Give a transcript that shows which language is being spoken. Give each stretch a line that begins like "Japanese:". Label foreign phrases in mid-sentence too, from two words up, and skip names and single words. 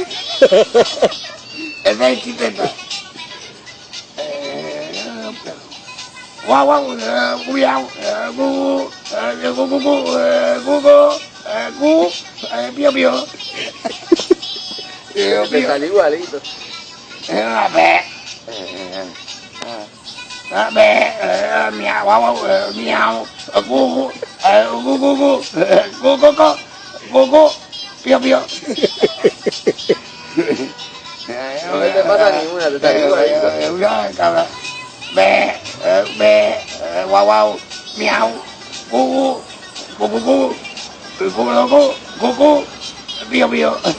Spanish: Dai chiteta. Wow, wow, miau, pio, pio. Me salió igualito.
Italian: Vabbè. Vabbè, miau, wow, miau, pio, pio.
Spanish: No te pasa ninguna, te salió igualito. Wow, wow, miau, pio, pio.